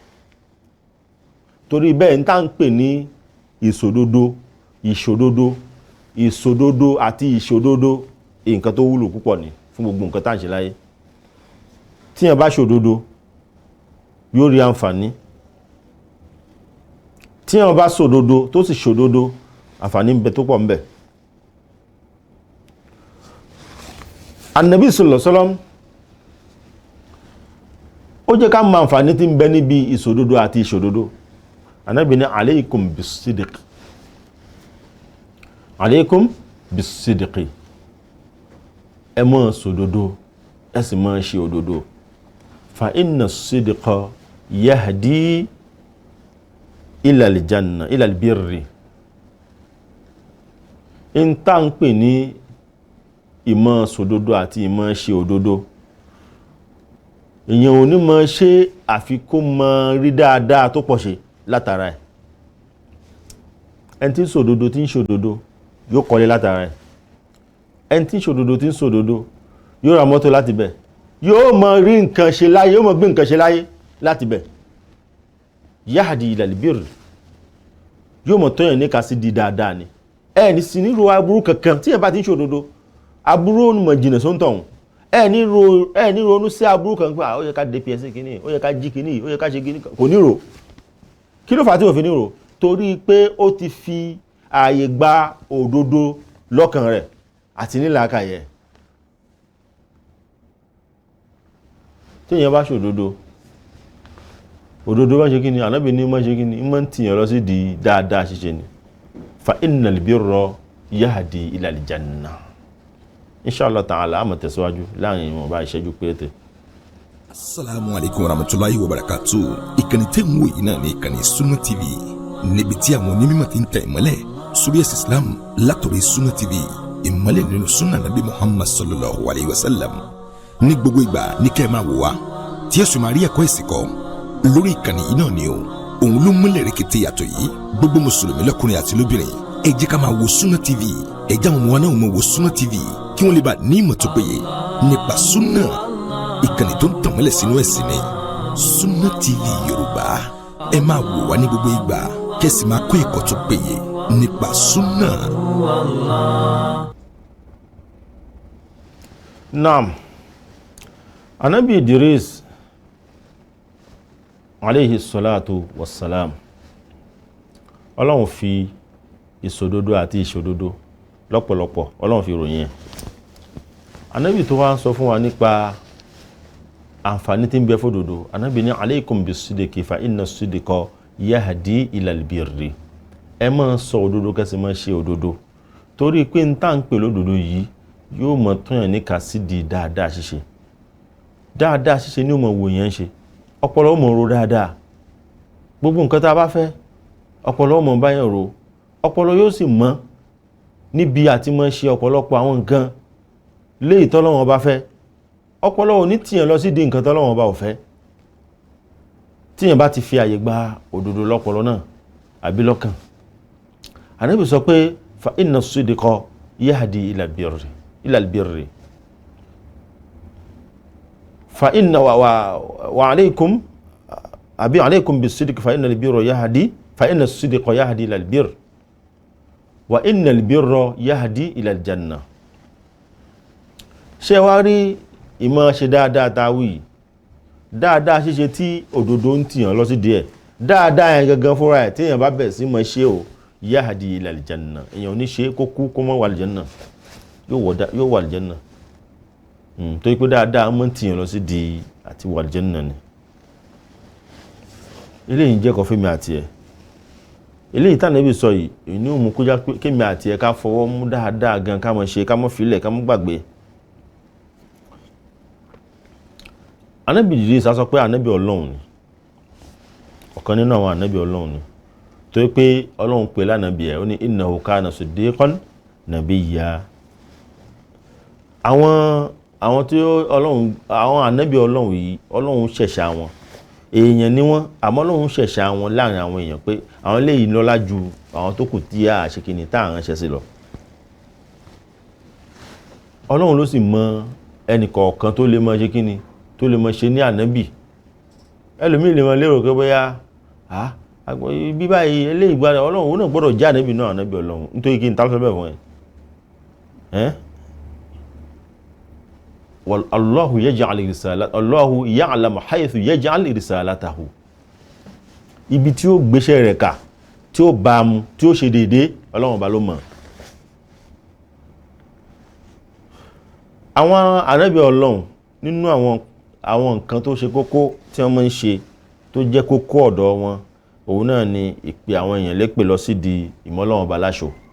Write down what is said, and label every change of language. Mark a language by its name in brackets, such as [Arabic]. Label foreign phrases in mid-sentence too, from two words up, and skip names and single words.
[Yoruba] Torí bẹ́ẹ̀ ń tá ń pè ní ìṣòdodo àti ìṣòdodo nǹkan tó wúlò púpọ̀ ni fún gbogbo nǹkan tá à ń ṣe láyé. tí yẹn bá ṣòdodo yóò rí àǹfààní, tí yẹn bá ṣòdodo tó sì ṣòdodo àǹfààní ń bẹ tó pọ̀ ń bẹ. Ànábì [Arabic] صلى الله عليه وسلم [Yoruba] ó jẹ́ ká mọ àǹfààní tí ń bẹ níbi ìṣòdodo àti ìṣòdodo. Ànábì ní [Arabic] عليكم بالصدق، عليكم بالصدق, [Yoruba] ẹ máa ṣòdodo ẹ sì máa ṣe òdodo. [Arabic] فإن الصدق يهدي إلى الجنة إلى البر. [Yoruba] In tá ń pè ní ìmọ̀ ṣòdodo àti ìmọ̀ ṣe òdodo, èèyàn ò ní mọ̀ ṣe àfi kó mọ̀ rí dáadáa tó pọ̀ ṣe látara ẹ̀. ẹni tí ń ṣòdodo tí ń ṣòdodo yóò kọ́lé látara ẹ̀. ẹni tí ń ṣòdodo tí ń ṣòdodo yóò ra mọ́tò láti bẹ̀, yóò mọ̀ rí nǹkan ṣe láyé, yóò mọ̀ gbé nǹkan ṣe láyé láti bẹ̀. [Arabic] يهدي إلى البر, [Yoruba] yóò mọ̀ tọ́yàn ní ká sí di dáadáa ni. ẹni sì ní ro aburú kankan tí ẹ bá ti ń ṣòdodo, aburú ó mọ̀ jìnà sóńtọ̀hún. ẹni ronú sí aburú kan pé ó yẹ ká dps kìíní, ó yẹ ká jí kìíní, ó yẹ ká ṣe kìíní, kò ní rò. kí ló fà á tí ò fi ní rò? torí pé ó ti fi ààyè gba òdodo lọ́kàn rẹ̀ àti nílàákàyè. tí èèyàn bá ṣòdodo, òdodo bá ṣe kìíní, Ànábì ní má ṣe kìíní, má ń tìyàn lọ sí di dáadáa ṣíṣe ni. [Arabic] فإن البر يهدي إلى الجنة. إن شاء الله تعالى [Yoruba] a máa tẹ̀síwájú láàrin ìwọ̀nba ìṣẹ́jú péréte. [Arabic] السلام عليكم ورحمة الله وبركاته. [Yoruba] Ìkànnì tẹ́ ń wò yìí náà ní ìkànnì Sunna TV, níbi tí àwọn onímọ̀ ti ń tẹ̀ ìmọ́lẹ̀ sórí ẹ̀sìn Islam látọ̀rọ̀ Sunna TV, ìmọ́lẹ̀ nínú Sunna Nabi Muhammad [Arabic] صلى الله عليه وسلم. [Yoruba] ní gbogbo ìgbà ní kẹ́ ẹ máa wò wá tí ẹ sì máa rí ẹ̀kọ́ ìsìn kọ́ lórí ìkànnì yìí náà ni o. òun ló múlẹ̀ rẹ̀kẹ̀tẹ̀ yàtọ̀ yìí. gbogbo mùsùlùmí lọ́kùnrin àti lóbìnrin ẹ jẹ́ ká máa wo Sunna TV, ẹ jẹ́ àwọn ọmọ wa náà máa wo Sunna TV kí wọ́n lè bá ní ìmọ̀ tó péye nípa Sunna. ìkànnì tó ń tànmọ́lẹ̀ sínú ẹ̀sìn ni Sunna TV Yorùbá. ẹ máa wò wá ní gbogbo ìgbà kẹ́sì máa kó ẹ̀kọ́ tó péye nípa Sunna. [Arabic] نعم، نبي إدريس عليه الصلاة والسلام, [Yoruba] Ọlọ́run fi ìṣòdodo àti ìṣòdodo lọ́pọ̀lọpọ̀ Ọlọ́run fi ròyìn ẹ̀. Ànábì tó wá ń sọ fún wa nípa àǹfààní tí ń bẹ fódodo. Ànábì ní [Arabic] عليكم بالصدق فإن الصدق يهدي إلى البر. [Yoruba] ẹ máa sọ òdodo kẹ́sì máa ṣe òdodo, torí pé ń tà ń pè lódodo yìí yóò mọ̀ tóyàn ní ká sí di dáadáa ṣíṣe. dáadáa ṣíṣe ni ó mọ̀ wò yẹn ṣe. ọpọlọ ó mọ̀ ro dáadáa. gbogbo nǹkan tá a bá fẹ́ ọpọlọ ó mọ̀ báyàn ro. ọpọlọ yóò sì mọ̀ níbi àti mọ̀ ṣe ọ̀pọ̀lọpọ̀ àwọn nǹkan léyìí tọ́lọ́run bá fẹ́. ọpọlọ ò ní tìyàn lọ sí di nǹkan tọ́lọ́run bá ò fẹ́. tíyàn bá ti fi àyè gba òdodo lọ́pọlọ náà àbí lọ́kàn. Ànábì sọ pé [Arabic] فإن الصدق يهدي إلى البر. فإن وعليكم أبي عليكم بالصدق فإن البر يهدي فإن الصدق يهدي إلى البر وإن البر يهدي إلى الجنة. [Yoruba] ṣé wá rí ìmọ̀ ṣe dáadáa táwí, dáadáa ṣíṣe tí òdodo ń tìyàn lọ sí díẹ̀, dáadáa yẹn gangan fúnra ẹ̀ tí èèyàn bá bẹ̀ sí mọ̀ ṣe o [Arabic] يهدي إلى الجنة. [Yoruba] èèyàn ò ní ṣe kó kú kó mọ́ wà al-janna, yóò wà al-janna. torí pé dáadáa mọ́ tìyàn lọ sí di àti wà al-janna ni. eléyìí jẹ́ kọfí mi àti ẹ̀. eléyìí tí Ànábì sọ yìí èyí ni ó mú kó já pé kémi àti ẹ̀ ká fọwọ́ mú dáadáa gan, ká mọ̀ ṣe, ká mọ̀ filẹ̀, ká mọ̀ gbàgbé. Ànábì Idris sọ pé Ànábì Ọlọ́run ni, ọ̀kan nínú àwọn Ànábì Ọlọ́run ni, torí pé Ọlọ́run pè lánàbì ẹ̀, ó ní [Arabic] إنه كان صديقا نبيا. [Yoruba] àwọn tí Ọlọ́run, àwọn Ànábì Ọlọ́run yìí Ọlọ́run ṣẹ̀ṣà wọn, èèyàn ni wọ́n, àmọ́ Ọlọ́run ṣẹ̀ṣà wọn láàrin àwọn èèyàn pé àwọn eléyìí lọ́lá ju àwọn tó kù tí a ṣe kìíní tá à ń ránṣẹ́ sí lọ. Ọlọ́run ló sì mọ ẹnì kọ̀ọ̀kan tó lè mọ ṣe kìíní tó lè mọ ṣe ní ànábì. ẹlòmíì lè mọ lérò pé bóyá bí báyìí eléyìí gbára Ọlọ́run òun náà gbọ́dọ̀ já ànábì náà ànábì Ọlọ́run nítorí kí n tàbí bẹ́ẹ̀ fún ẹ [Arabic] الله يجعل رسالته الله أعلم حيث يجعل رسالته [Yoruba] ibi tí ó gbéṣẹ́ rẹ̀ kà tí ó bá mu tí ó ṣe dédé Ọlọ́run bá ló mọ̀. Àwọn ànábì Ọlọ́run nínú àwọn nǹkan tó ṣe kókó tí wọ́n máa ń ṣe tó jẹ́ kókó ọ̀dọ̀ wọn òun náà ni ìpè àwọn èèyàn lépè lọ sí di ìmọ̀lọ́wọ́n bá láṣọ.